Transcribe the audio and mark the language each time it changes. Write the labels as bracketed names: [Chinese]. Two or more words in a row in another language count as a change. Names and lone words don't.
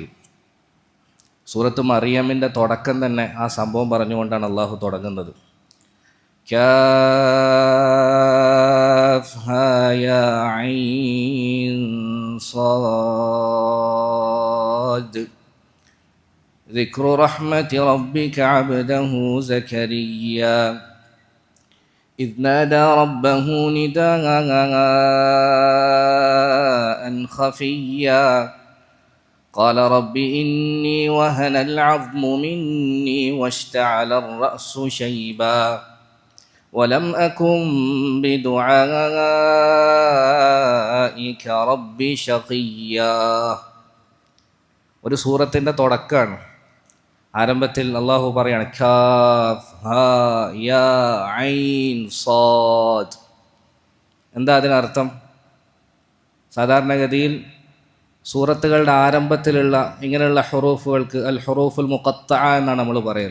[Malayalam] സൂറത്ത് മറിയമിൻ്റെ തുടക്കം തന്നെ ആ സംഭവം പറഞ്ഞുകൊണ്ടാണ് അള്ളാഹു തുടങ്ങുന്നത്. [Arabic] كاف ها يا عين صاد ذكر رحمة ربك عبده زكريا إذ نادى ربه نداء خفيا قال رب إني وهن العظم مني واشتعل الرأس شيبا ولم أكن بدعائك رب شقيا. [Malayalam] ഒരു സൂറത്തിൻ്റെ തുടക്കമാണ്. ആരംഭത്തിൽ അള്ളാഹു പറയാണ് [Arabic] كاف ها يا عين صاد. [Malayalam] എന്താ അതിനർത്ഥം? സാധാരണഗതിയിൽ സൂറത്തുകളുടെ ആരംഭത്തിലുള്ള ഇങ്ങനെയുള്ള ഹുറൂഫുകൾക്ക് [Arabic] الحروف المقطعة [Malayalam] എന്നാണ് നമ്മൾ പറയൽ.